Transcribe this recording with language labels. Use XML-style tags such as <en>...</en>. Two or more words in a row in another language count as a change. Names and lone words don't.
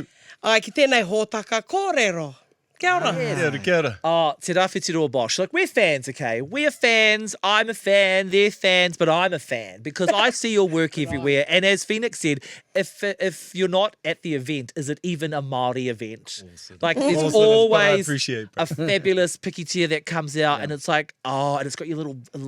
<mi>Ai ki tēnei hōtaka kōrero. Kia ora. Kia ora.</mi> <en>Oh, Te Rawhitiroa Bosch. Look, we're fans, okay? We're fans. I'm a fan. They're fans, but I'm a fan because I see your work everywhere. And as Phoenix said, if you're not at the event, is it even a Māori event? Like, there's Awesome, but I always appreciate, bro. a fabulous pikitia that comes out, and it's like, and it's got your little logo.</en>